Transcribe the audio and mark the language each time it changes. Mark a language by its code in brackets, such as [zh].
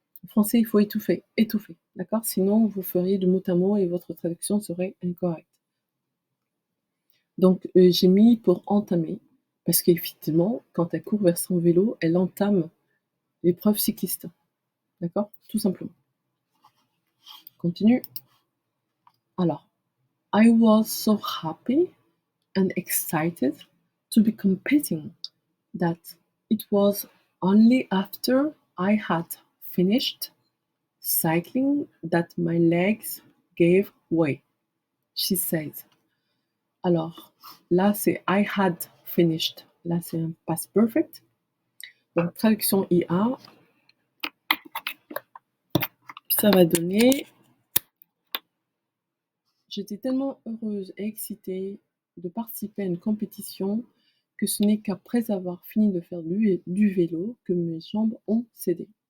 [fr] En français, il faut étouffer, d'accord? Sinon, vous feriez de mot à mot et votre traduction serait incorrecte. Donc, j'ai mis pour entamer, parce qu'effectivement, quand elle court vers son vélo, elle entame l'épreuve cycliste. D'accord? Tout simplement. Continue. [en] Alors, I was so happy and excited to be competing that it was only after I had finished cycling that my legs gave way, she says. [fr] Alors, là, c'est [en] I had finished. [fr] Là, c'est un past perfect. Donc, traduction IA, ça va donner j'étais tellement heureuse et excitée de participer à une compétition que ce n'est qu'après avoir fini de faire du vélo que mes jambes ont cédé.